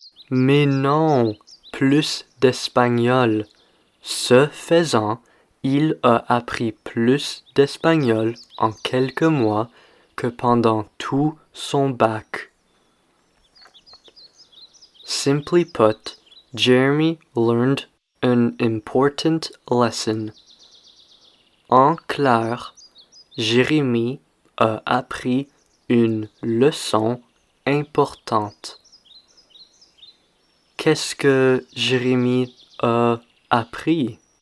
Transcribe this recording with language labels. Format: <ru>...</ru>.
<fr>Mais non, plus d'espagnol. Ce faisant, il a appris plus d'espagnol en quelques mois que pendant tout son bac.</fr> <en>Simply put, Jeremy learned an important lesson.</en> <fr>En clair, Jérémie a appris une leçon importante. Qu'est-ce que Jérémie a appris?</fr>